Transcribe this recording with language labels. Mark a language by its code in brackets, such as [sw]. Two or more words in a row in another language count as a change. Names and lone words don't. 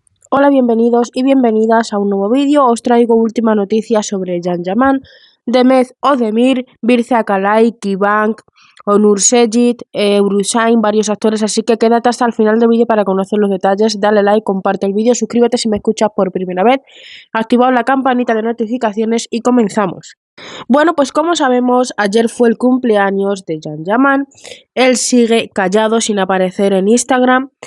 [es] Hola, bienvenidos y bienvenidas a un nuevo vídeo. Os traigo última noticia sobre Can Yaman, Demet Özdemir, Birce Akalay, Kıvanç, Onur Secit, Urusain, varios actores, así que quédate hasta el final del vídeo para conocer los detalles. Dale like, comparte el vídeo, suscríbete si me escuchas por primera vez, activa la campanita de notificaciones y comenzamos. Bueno, pues como sabemos, ayer fue el cumpleaños de Can Yaman. Él sigue callado sin aparecer en Instagram.